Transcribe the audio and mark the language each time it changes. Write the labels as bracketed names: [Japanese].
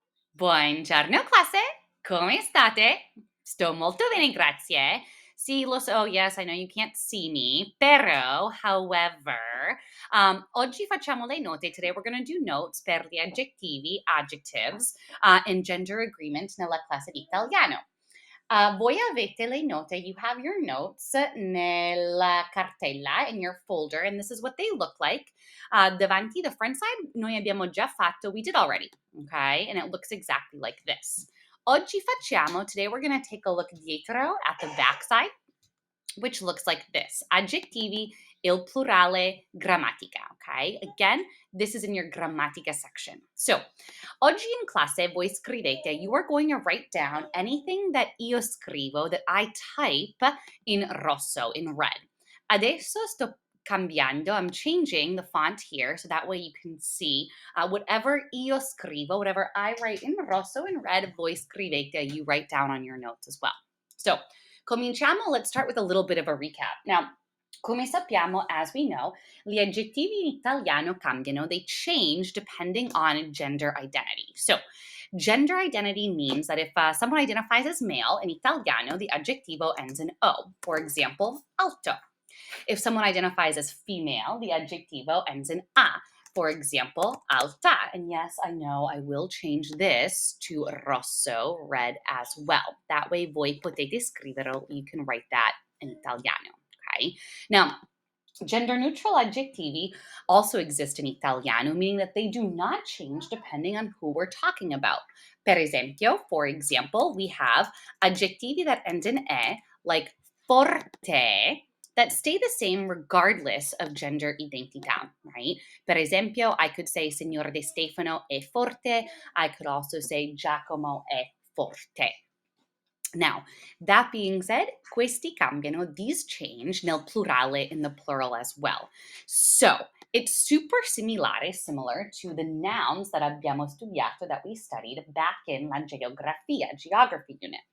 [Italian] Buongiorno classe, come state? Sto molto bene, grazie. Sì, lo so, [English] yes, I know you can't see me, [Italian] però, [English] however, [Italian] oggi facciamo le note. [English] Today we're going to do notes [Italian] per gli aggettivi, [English] adjectives, and gender agreement [Italian] nella classe di italiano. Voi avete le note, [English] you have your notes [Italian] nella cartella, [English] in your folder, and this is what they look like. [Italian] Davanti, [English] the front side, [Italian] noi abbiamo già fatto, [English] we did already, okay? And it looks exactly like this. [Italian] Oggi facciamo, [English] today we're going to take a look [Italian] dietro [English] at the back side, which looks like this. [Italian] Aggettivi, il plurale, grammatica, okay? [English] Again, this is in your grammatica section. So, [Italian] oggi in classe voi scrivete, [English] you are going to write down anything that [Italian] io scrivo, [English] that I type [Italian] in rosso, [English] in red. [Italian] Adesso sto cambiando, [English] I'm changing the font here so that way you can see whatever [Italian] io scrivo, [English] whatever I write [Italian] in rosso, [English] in red, [Italian] voi scrivete, [English] you write down on your notes as well. So, [Italian] cominciamo, [English] let's start with a little bit of a recap. Now, [Italian] come sappiamo, [English] as we know, [Italian] gli aggettivi in italiano cambiano. [English] They change depending on gender identity. So, gender identity means that if someone identifies as male in Italiano, the adjectivo ends in O. For example, alto. If someone identifies as female, the adjectivo ends in A. For example, alta. And yes, I know I will change this to rosso, red as well. That way, [Italian] voi potete scriverlo. [English] You can write that in Italiano. Okay. Now, gender neutral aggettivi also exist in Italiano, meaning that they do not change depending on who we're talking about. [Italian] Per esempio, [English] for example, we have aggettivi that end in e, like forte, that stay the same regardless of gender identità, right? [Italian] Per esempio, [English] I could say [Italian] Signor De Stefano è forte. [English] I could also say [Italian] Giacomo è forte. [English] Now, that being said, [Italian] questi cambiano, [English] these change [Italian] nel plurale, [English] in the plural as well. So, it's super similar to the nouns that [Italian] abbiamo studiato, [English] that we studied back in la geography unit.